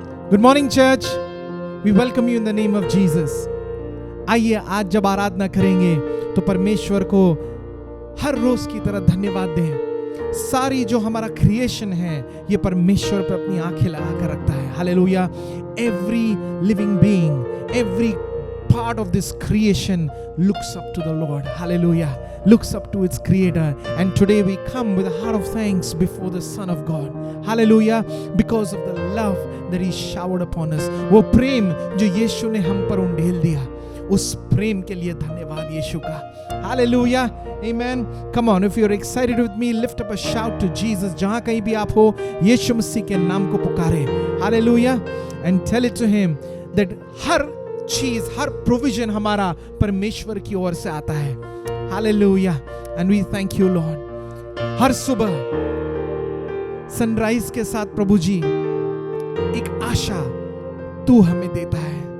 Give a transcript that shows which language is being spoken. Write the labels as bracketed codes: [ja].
[en] Good morning church, we welcome you in the name of Jesus. [hi] आइए आज जब आराधना करेंगे तो परमेश्वर को हर रोज की तरह धन्यवाद दें। सारी जो हमारा क्रिएशन है ये परमेश्वर पर अपनी आंखें लगा कर रखता है। Hallelujah. [en] Every living being, every part of this creation looks up to the Lord. Hallelujah. Looks up to its creator. And today we come with a heart of thanks before the Son of God. Hallelujah. Because of the love that He showered upon us. [hi] वो प्रेम जो यीशु ने हम पर उंडेल दिया, उस प्रेम के लिए धन्यवाद यीशु का। Hallelujah. Amen. [en] Come on, if you're excited with me, lift up a shout to Jesus. [hi] जहाँ कहीं भी आप हो, यीशु मसीह के नाम को पुकारे। Hallelujah. [en] And tell it to Him that [hi] हर चीज, हर प्रोविजन हमारा परमेश्वर की ओर से आता है। Hallelujah. [en] And we thank you Lord. [hi] हर सुबह सनराइज के साथ प्रभु जी एक आशा तू हमें देता है।